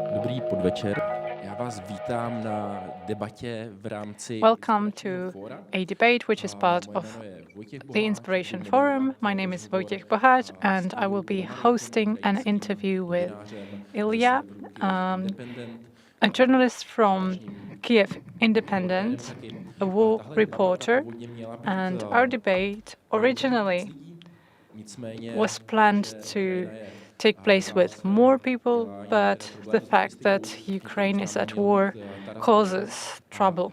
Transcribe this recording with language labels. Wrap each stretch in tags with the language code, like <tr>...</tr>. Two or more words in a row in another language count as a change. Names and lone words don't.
<cs>Dobrý podvečer. Já vás vítám na debatě v rámci</cs> <en>Welcome to a debate which is part of the Inspiration Forum. My name is Vojtěch Boháč, and I will be hosting an interview with Illia, a journalist from Kiev-Independent, a war reporter, and our debate originally was planned to take place with more people, but the fact that Ukraine is at war causes trouble.</en>